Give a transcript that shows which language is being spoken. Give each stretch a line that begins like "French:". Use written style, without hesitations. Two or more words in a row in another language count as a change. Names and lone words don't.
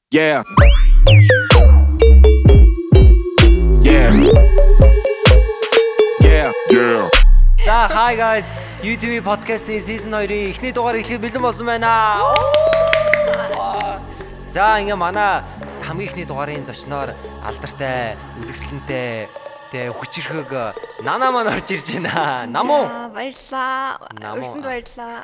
English: Yeah. Yeah. Yeah. Yeah.
Mongolian: За
English: hi guys,
Mongolian: YouTube podcast-ийн season 2-ийн эхний дугаар эхлэх бэлэн болсон байна. За ингээ манай хамгийн эхний дугаарын зочноор алдартай, үзэсгэлэнтэй, тэ хүчирхэг Нана маань орж ирж байна. Намуу. Баярлаа. Өрсөнд баярлаа.